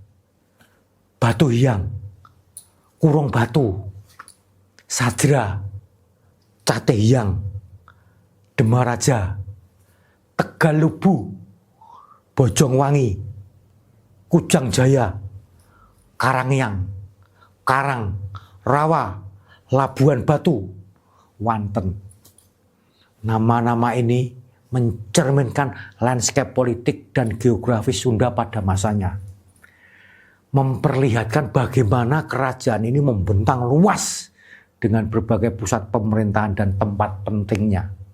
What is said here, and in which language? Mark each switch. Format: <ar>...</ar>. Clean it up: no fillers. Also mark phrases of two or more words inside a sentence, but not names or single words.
<id>Batu Hyang, Kurung Batu, Sajra, Cate Hyang, Demaraja, Tegalubu, Bojongwangi, Kujang Jaya, Karangyang, Karang, Rawa, Labuan Batu, Wanten. Nama-nama ini mencerminkan landscape politik dan geografis Sunda pada masanya. Memperlihatkan bagaimana kerajaan ini membentang luas dengan berbagai pusat pemerintahan dan tempat pentingnya.</id>